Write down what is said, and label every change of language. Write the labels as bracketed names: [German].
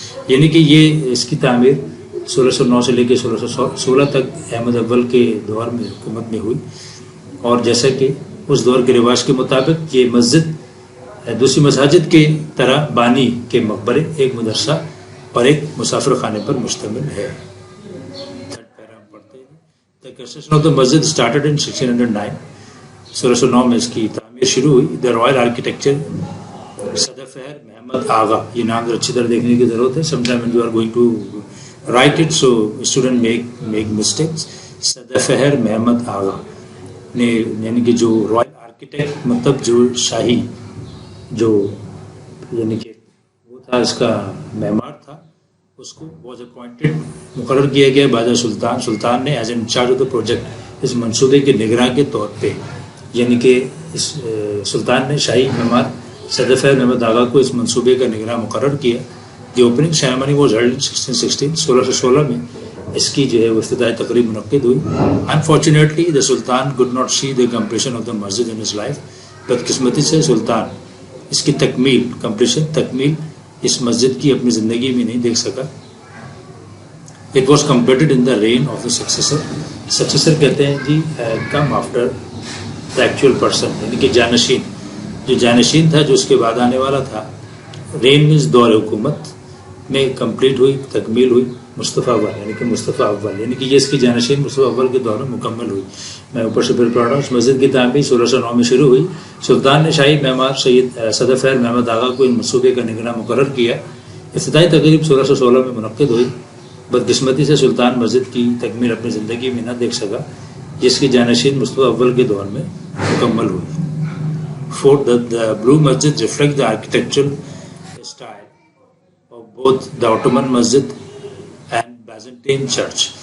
[Urdu] یعنی کہ یہ اس کی تعمیر 1609 سے لے کے 1616 تک احمد اول کے دور میں حکومت میں ہوئی. اور جیسا کہ اس دور کے رواج کے مطابق یہ مسجد دوسری مساجد کے طرح بانی کے مقبرے, ایک مدرسہ اور ایک مسافر خانے پر مشتمل ہے. [English] The construction of the masjid started in 1609. [Urdu] 1609 میں اس کی تعمیر شروع ہوئی. [English] The royal architecture, [Urdu] صدفہر محمد آغا, یہ نام اچھی طرح دیکھنے کی ضرورت ہے. [English] Sometime when you are going to write it, so student make mistakes. [Urdu] صدفہر محمد آغا نے یعنی کہ جو رائل آرکیٹیکٹ مطلب جو شاہی جو یعنی کہ وہ تھا, اس کا معمار تھا, اس کو [English] was appointed, [Urdu] مقرر کیا گیا بعد سلطان. سلطان نے [English] as in charge of the project, [Urdu] اس منصوبے کے نگراں کے طور پہ, یعنی کہ اس سلطان نے شاہی معمار صدفہر محمد آغا کو اس منصوبے کا نگراں مقرر کیا. [English] The opening ceremony was held in 1616. [Urdu] 1616 میں اس کی جو ہے وہ افتتاحی تقریب منعقد ہوئی. [English] Unfortunately the sultan could not see the completion of the masjid in his life. [Urdu] بدقسمتی سے سلطان اس کی تکمیل اس مسجد کی اپنی زندگی میں نہیں دیکھ سکا. [English] It was completed in the reign of the successor. [Urdu] Successor کہتے ہیں جی [English] come after the actual person, [Urdu] یعنی کہ جانشین تھا جو اس کے بعد آنے والا تھا. رین means دور حکومت میں کمپلیٹ ہوئی، تکمیل ہوئی مصطفیٰ اول، یعنی کہ مصطفیٰ اول، یعنی کہ یہ اس کی جانشین مصطفیٰ اول کے دور میں مکمل ہوئی. میں اوپر سے پھر پڑھ رہا ہوں. اس مسجد کی تعمیر 1609 میں شروع ہوئی. سلطان نے شاہی معمار سید صدر خیر محمد آغا کو ان منصوبے کا نگراں مقرر کیا. افتتاحی تقریب 1616 میں منعقد ہوئی. بدقسمتی سے سلطان مسجد کی تکمیل اپنی زندگی میں نہ دیکھ سکا، جس کی جانشین مصطفیٰ اول کے دور میں مکمل ہوئی. [English] Fourth, the blue masjid reflects the architectural style of both the Ottoman Masjid and Byzantine Church.